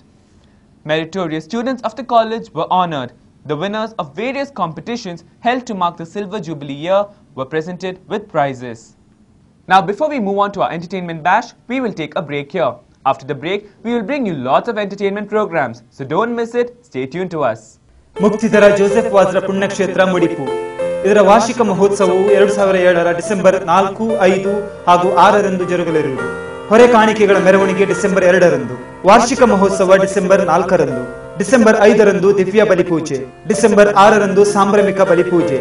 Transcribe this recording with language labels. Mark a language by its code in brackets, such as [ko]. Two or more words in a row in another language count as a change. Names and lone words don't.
[en] Meritorious students of the college were honored. The winners of various competitions held to mark the Silver Jubilee year were presented with prizes. Now before we move on to our entertainment bash, we will take a break here. After the break, we will bring you lots of entertainment programs. So don't miss it. Stay tuned to us. [kn] ಮುಕ್ತಿಧರ ಜೋಸೆಫ್ ವಾಜ್ರ ಪುಣ್ಯಕ್ಷೇತ್ರ ಮುಡಿಪು ಇದರ ವಾರ್ಷಿಕ ಮಹೋತ್ಸವವು 2007ರ ಡಿಸೆಂಬರ್ 4, 5 ಹಾಗೂ 6ರಂದು ಜರುಗಲಿರುವುದು. ಹೊರೆ ಕಾಣಿಕೆಗಳ ಮೆರವಣಿಗೆ ಡಿಸೆಂಬರ್ 2ರಂದು, ವಾರ್ಷಿಕ ಮಹೋತ್ಸವ ಡಿಸೆಂಬರ್ 4ರಂದು, ಡಿಸೆಂಬರ್ 5ರಂದು ದಿವ್ಯ ಬಲಿಪೂಜೆ, ಡಿಸೆಂಬರ್ 6ರಂದು ಸಾಂಭ್ರಮಿಕ ಬಲಿಪೂಜೆ.